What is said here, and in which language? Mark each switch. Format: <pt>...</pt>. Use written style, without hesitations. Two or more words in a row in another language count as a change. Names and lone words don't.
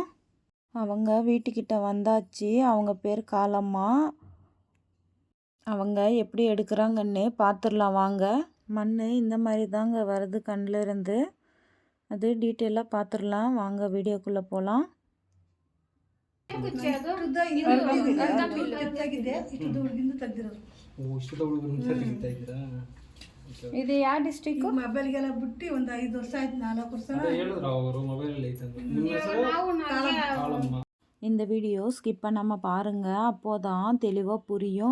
<ta>அவங்க வீட்டுக்கிட்ட வந்தாச்சு. அவங்க பேர் காலம்மா. அவங்க எப்படி எடுக்கிறாங்கன்னு பார்த்துடலாம் வாங்க. மண் இந்த மாதிரி தாங்க வருது கண்ணில் இருந்து. அது டீட்டெயிலாக பார்த்துடலாம் வாங்க, வீடியோக்குள்ளே போகலாம்.</ta> <kn>ಇದು ಯಾವ ಡಿಸ್ಟ್ರಿಕ್ಟ್? ಮೊಬೈಲ್ಗೆಲ್ಲ ಬಿಟ್ಟು ಒಂದು 5 ವರ್ಷ ಆಯ್ತು, 4 ವರ್ಷ.</kn> <ta>இந்த வீடியோ ஸ்கிப் பண்ணாமல் பாருங்கள், அப்போதான் தெளிவாக புரியும்.</ta>